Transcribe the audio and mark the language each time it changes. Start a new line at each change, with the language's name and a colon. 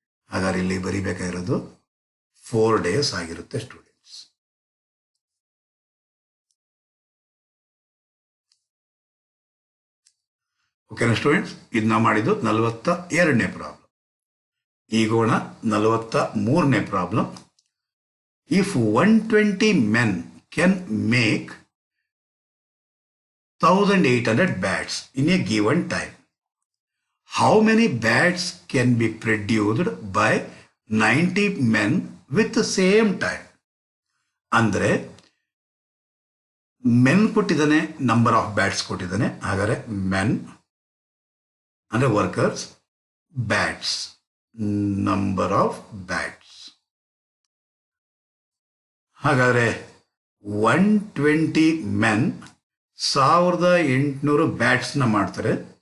Kannada: ಹಾಗಾದ್ರೆ ಇಲ್ಲಿ ಬರಿಬೇಕಾಗಿರೋದು 4 days ಆಗಿರುತ್ತೆ ಸ್ಟೂಡೆಂಟ್ಸ್. ಓಕೆನಾ ಸ್ಟೂಡೆಂಟ್ಸ್? ಇದನ್ನ ಮಾಡಿದ್ದು 42ನೇ problem. ಈಗೋಣ 43ನೇ problem.
English: if 120 men can make 1800 bats in a given time, how many bats can be produced by 90 men with the same time?
Kannada: ಅಂದ್ರೆ men ಕೊಟ್ಟಿದ್ದಾನೆ, number of bats ಕೊಟ್ಟಿದ್ದಾನೆ. ಹಾಗಾದ್ರೆ ಮೆನ್ ಅಂದ್ರೆ workers, bats number of bats. ಹಾಗಾದ್ರೆ 120 men 1800 ಬ್ಯಾಟ್ಸ್ನ ಮಾಡ್ತಾರೆ.